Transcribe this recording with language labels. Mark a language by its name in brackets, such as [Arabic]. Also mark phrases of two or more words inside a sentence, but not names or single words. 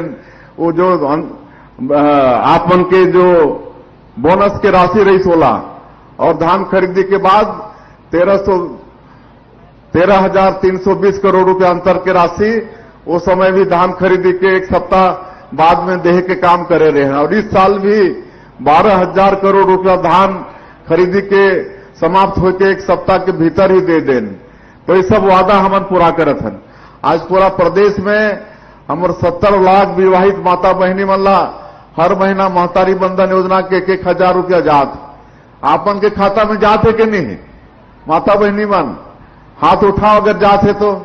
[Chhattisgarhi] वो जो आप मन के जो बोनस के राशि रही 16 और धान खरीदी के बाद 13,320 करोड़ रुपया अंतर के राशि, उस समय भी धान खरीदी के 1 सप्ताह बाद में देह के काम करे रहे हैं। और इस साल भी 12,000 करोड़ रुपया धान खरीदी के समाप्त होकर 1 सप्ताह के भीतर ही दे देन। तो ये सब वादा हमन पूरा करत हन। आज पूरा प्रदेश में हमर 70 लाख विवाहित माता बहनी मन ला हर महीना महतारी बंधन योजना के 1,000 रुपया जात। आपन के खाता में जात है कि नहीं? माता बहनी मन हाथ उठाओ अगर जात है तो।